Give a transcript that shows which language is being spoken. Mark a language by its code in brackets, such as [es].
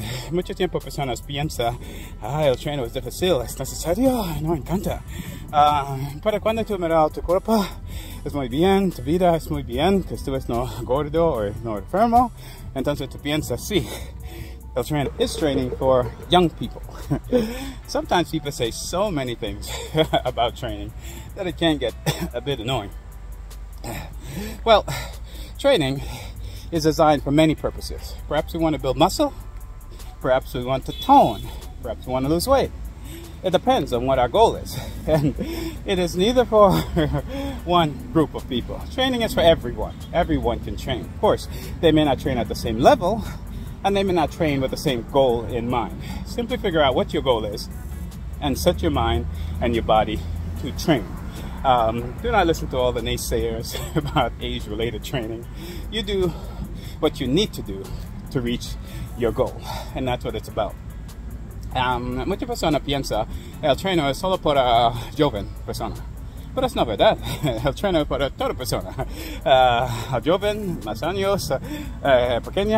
[es] Mucho tiempo personas piensan, el entreno es difícil, es necesario, no encanta. Pero cuando tú miras tu cuerpo, es muy bien, tu vida es muy bien, que tú eres no gordo o no enfermo, entonces tú piensas, sí, el [en] trainer is training for young people. Sometimes people say so many things about training that it can get a bit annoying. Well, training is designed for many purposes. Perhaps we want to build muscle, perhaps we want to tone, perhaps we want to lose weight. It depends on what our goal is. And it is neither for one group of people. Training is for everyone. Everyone can train. Of course, they may not train at the same level, and they may not train with the same goal in mind. Simply figure out what your goal is and set your mind and your body to train. Do not listen to all the naysayers about age-related training. You do what you need to do to reach your goal, and that's what it's about. [es] Muchas personas piensan el entreno es solo para joven persona, pero es no verdad. El entreno es para toda persona, joven, más años, pequeña.